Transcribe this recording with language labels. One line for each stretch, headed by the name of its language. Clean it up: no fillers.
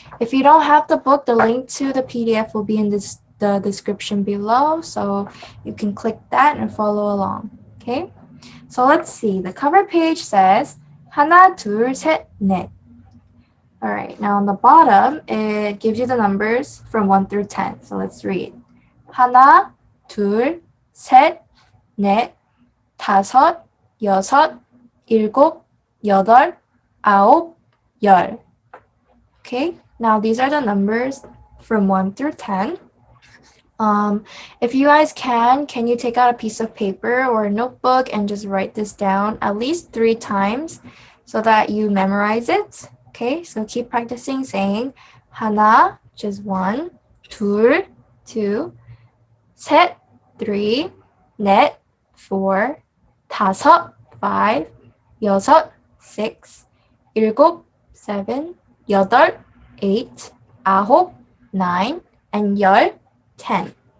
English: If you don't have the book, the link to the PDF will be in the description below. So you can click that and follow along. Okay? So let's see. The cover page says
Korean: 하나, 둘, 셋, 넷.
English: All right. Now on the bottom, it gives you the numbers from 1 through 10. So let's read.
Korean: 하나, 둘, 셋, 넷, 다섯, 여섯, 일곱, 여덟, 아홉, 열.
English: Okay. Now these are the numbers from 1 through 10. If you guys can you take out a piece of paper or a notebook and just write this down at least 3 times so that you memorize it? Okay, so keep practicing saying
Korean: 하나,
English: just 1,
Korean: 둘,
English: 2,
Korean: 셋,
English: 3,
Korean: 넷,
English: 4,
Korean: 다섯,
English: 5,
Korean: 여섯,
English: 6,
Korean: 일곱,
English: 7,
Korean: 여덟,
English: 8,
Korean: 아홉,
English: 9, and
Korean: 열,
English: 10.